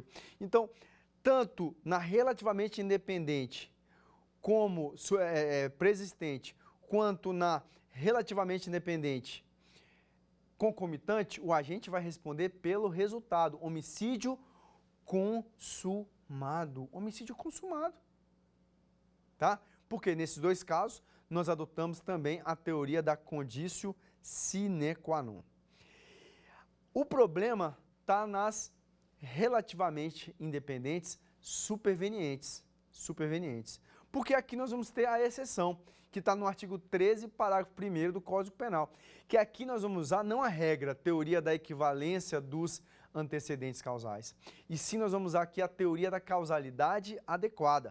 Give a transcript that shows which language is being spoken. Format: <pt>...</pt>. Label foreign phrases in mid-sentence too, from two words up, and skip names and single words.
<pt>Então, tanto na relativamente independente como preexistente, quanto na relativamente independente concomitante, o agente vai responder pelo resultado, homicídio consumado. Homicídio consumado. Tá? Porque nesses dois casos, nós adotamos também a teoria da</pt> <la>conditio sine qua non.</la> <pt>O problema está nas relativamente independentes supervenientes. Porque aqui nós vamos ter a exceção, que está no artigo 13, parágrafo 1º do Código Penal, que aqui nós vamos usar não a regra, teoria da equivalência dos antecedentes causais, e sim nós vamos usar aqui a teoria da causalidade adequada.</pt>